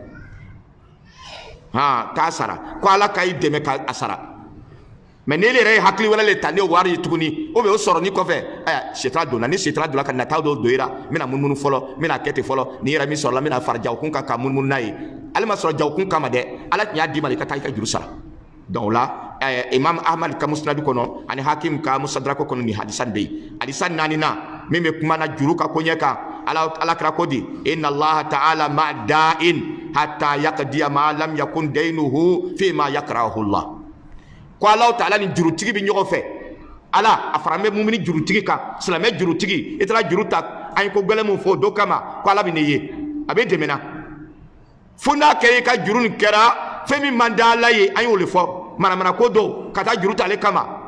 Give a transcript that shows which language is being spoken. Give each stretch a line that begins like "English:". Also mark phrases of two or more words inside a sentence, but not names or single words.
Bambara: k'a sara ko ala ka i dɛmɛ k'a sara mais n'ele yɛrɛ ye hakili wɛrɛ le ta n'o wari ye tuguni
French: ou bien
Bambara: o sɔrɔni kɔfɛ sitara donna ni sitara donna ka nataw dɔw don i la n bɛna munumunu fɔlɔ n bɛna kɛ ten fɔlɔ ni yɛrɛ min sɔrɔla n bɛna fara jagokun kan ka munumunu n'a ye ale ma sɔrɔ jagokun kama dɛ ala tun y'a d'i ma i ka taa i ka juru sara donc o la imam ahmad ka musnadu kɔnɔ ani hakim ka musadrako kɔnɔ ni hadisan bɛ yen hadisan 4nan min bɛ kuma na juru ka koɲɛ kan ala kira ko di inna
Arabic: الله تعالى مع دائن حتى يقضي ما لم يكن دينه فيما يكره الله
Bambara: ko ala ta'ala ni jurutigi bɛ ɲɔgɔn fɛ ala a fara n bɛ mumini jurutigi kan silamɛ jurutigi i taara juru ta an ye ko gɛlɛn min fɔ o don kama ko ala bɛ ne ye a bɛ dɛmɛ na fo n'a kɛra i ka juru nin kɛra fɛn min man da ala ye an y'o de fɔ manamana ko dɔw ka taa juru ta ale kama